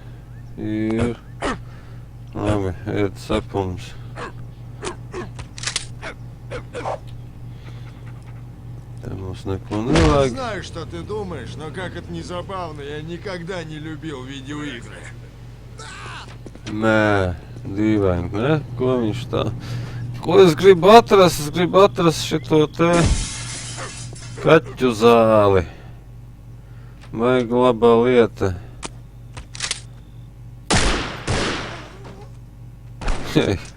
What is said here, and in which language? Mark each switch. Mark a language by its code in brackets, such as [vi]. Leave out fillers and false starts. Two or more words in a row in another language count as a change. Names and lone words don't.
[lv] Labi, ēd cepums. Te mums neko nevajag. [ru] Знаю, что ты думаешь, но как это не забавно, я никогда не любил видеоигры. [lv] Nē, dīvaini, ne? Ko viņš tā? Ko es gribu atrast? Es gribu atrast šito te kaķu zāli. Vajag labā lieta. Hei.